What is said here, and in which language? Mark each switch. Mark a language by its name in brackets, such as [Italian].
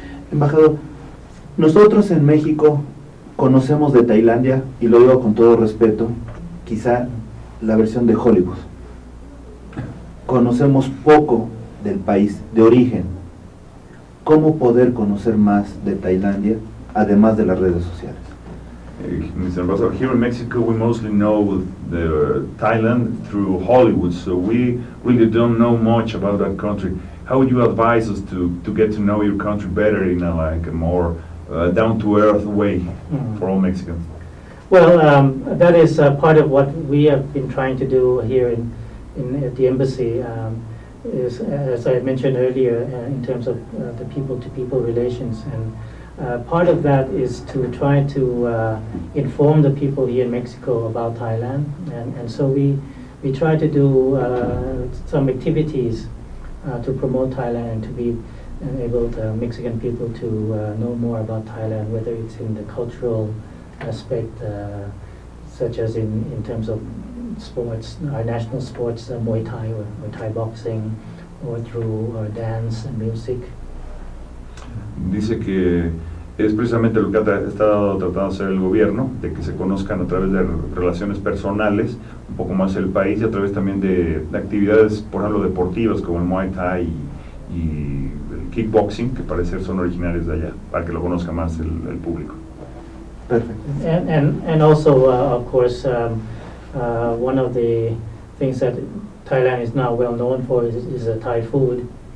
[Spanish] Embajador, nosotros en México conocemos de Tailandia, y lo digo con todo respeto, quizá la versión de Hollywood. Conocemos poco del país de origen. ¿Cómo poder conocer más de Tailandia, además de las redes sociales? [English] Mr. Ambassador, here in Mexico we mostly know Thailand through Hollywood, so we really don't know much about that country. How would you advise us to get to know your country better in a more down-to-earth way for all Mexicans? Well, that is part of what we have been trying to do here at the embassy. Is, as I mentioned earlier, in terms of the people-to-people relations, and part of that is to try to inform the people here in Mexico about Thailand, and so we try to do some activities to promote Thailand and to be enable Mexican people to know more about Thailand, whether it's in the cultural aspect, such as in terms of sports, our national sports, Muay Thai or Thai boxing, or through dance and music. [Spanish] Dice que es precisamente lo que ha estado tratando de hacer el gobierno, de que se conozcan a través de relaciones personales, un poco más el país, y a través también de actividades, por ejemplo, deportivas como el Muay Thai y el kickboxing, que parece son originarios de allá, para que lo conozca más el público. [English] Perfect. And also, of course, one of the things that Thailand is now well known for is Thai food.